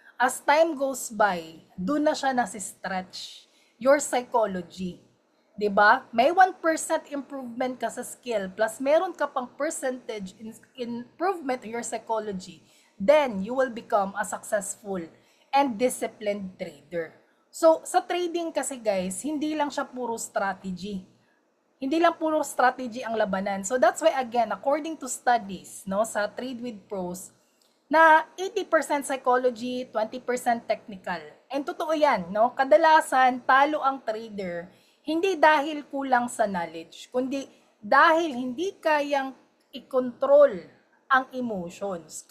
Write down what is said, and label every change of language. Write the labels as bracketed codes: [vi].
[en] As time goes by, [tl] doon na siya nasi-stretch [en] your psychology. 'Di ba? May 1% improvement ka sa skill plus [tl] meron ka pang [en] percentage improvement in your psychology, then you will become a successful and disciplined trader. [tl] So, sa trading kasi guys, hindi lang siya puro strategy. Hindi lang puro strategy ang labanan. [en] So that's why again, according to studies, no, sa Trade with Pros, na 80% psychology, 20% technical. [tl] And totoo 'yan, no? Kadalasan talo ang trader hindi dahil kulang sa knowledge, kundi dahil hindi kayang i-control ang emotions.